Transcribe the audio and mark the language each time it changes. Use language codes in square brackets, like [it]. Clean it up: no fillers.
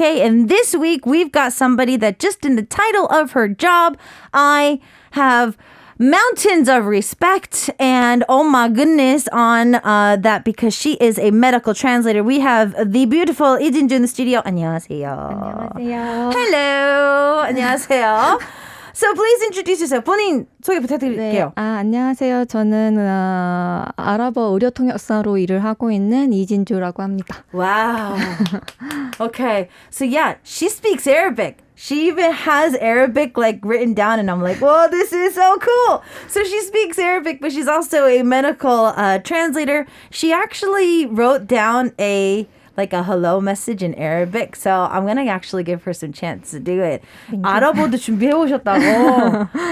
[en] And this week, we've got somebody that just in the title of her job, I have mountains of respect and oh my goodness on that because she is a medical translator. We have the beautiful Lee Jinju in the studio. [ko] 안녕하세요. 안녕하세요. [en] Hello. [ko] 안녕하세요. [en] So please introduce yourself. [ko] 본인 소개 부탁드릴게요. 네. 안녕하세요. 저는 아랍어 의료 통역사로 일을 하고 있는 이진주라고 합니다. [en] Wow. Okay. So yeah, she speaks Arabic. She even has Arabic like written down and I'm like, whoa, this is so cool. So she speaks Arabic, but she's also a medical translator. She actually wrote down a hello message in Arabic. So I'm going to actually give her some chance to do it. [ko] 아랍어도 준비해 오셨다고.